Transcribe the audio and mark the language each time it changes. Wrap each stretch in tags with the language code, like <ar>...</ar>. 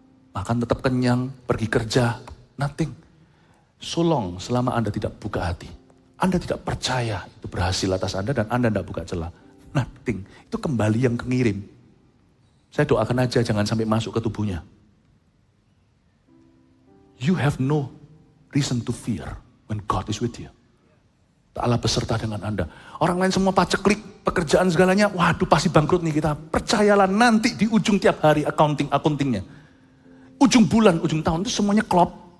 <id>Makan tetap kenyang, pergi kerja, nothing. So long selama Anda tidak buka hati. Anda tidak percaya itu berhasil atas Anda dan Anda tidak buka celah. Nothing. Itu kembali yang kengirim. Saya doakan aja jangan sampai masuk ke tubuhnya.</id> <en>You have no reason to fear when God is with you.</en> <id>Allah beserta dengan Anda. Orang lain semua paceklik, pekerjaan segalanya, waduh pasti bangkrut nih kita. Percayalah nanti di ujung tiap hari accountingnya. Ujung bulan, ujung tahun itu semuanya klop.</id>